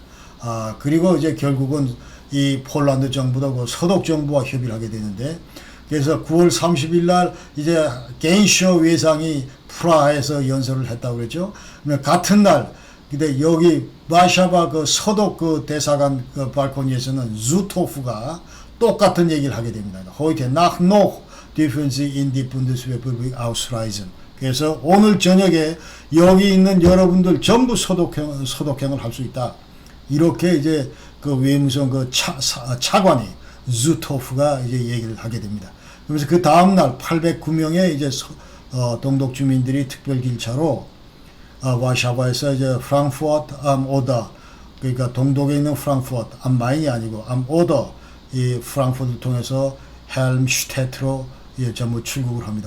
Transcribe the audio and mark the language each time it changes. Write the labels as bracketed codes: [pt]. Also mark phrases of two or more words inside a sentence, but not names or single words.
[ko] 그리고 이제 결국은 이 폴란드 정부도 그 서독 정부와 협의를 하게 되는데, 그래서 9월 30일 날 이제 겐쇼 외상이 프라하에서 연설을 했다고 그랬죠. 같은 날, 근데 여기 바샤바 그 서독 그 대사관 그 발코니에서는 주토프가 똑같은 얘기를 하게 됩니다. [de] Heute Nacht noch dürfen Sie in die Bundesrepublik ausreisen. [ko] 그래서 오늘 저녁에 여기 있는 여러분들 전부 소독행을 할 수 있다. 이렇게 이제 그 외무성 그 차관이 주토프가 이제 얘기를 하게 됩니다. 그래서 그 다음날 809명의 이제 동독 주민들이 특별 길차로 와샤바에서 이제 프랑크푸르트 암 오더, 그러니까 동독에 있는 프랑크푸르트 암 마인이 아니고 암 오더, 이 프랑크푸르트를 통해서 헬름슈테트로 전부 출국을 합니다.